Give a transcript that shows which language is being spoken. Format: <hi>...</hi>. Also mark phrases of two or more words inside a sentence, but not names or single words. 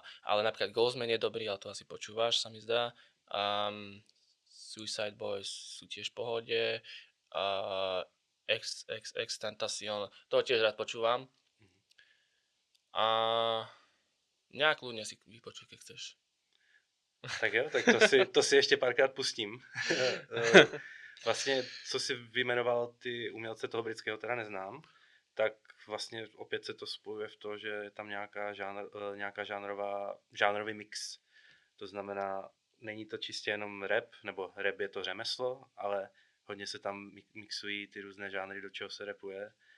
<sk>Ale napríklad Ghostman je dobrý, ale to asi počúvaš, sa mi zdá. Suicide Boys sú tiež v pohode. Extentacion, to tiež rád počúvam. A nějak ľudně si vypočuj, keď chceš.</sk> <cs>Tak jo, tak to si ještě párkrát pustím. Vlastně, co si vyjmenoval ty umělce, toho britského teda neznám, tak vlastně opět se to spojuje v to, že je tam nějaká žánrový mix. To znamená, není to čistě jenom rap, nebo rap je to řemeslo, ale hodně se tam mixují ty různé žánry, do čeho se rapuje.</cs>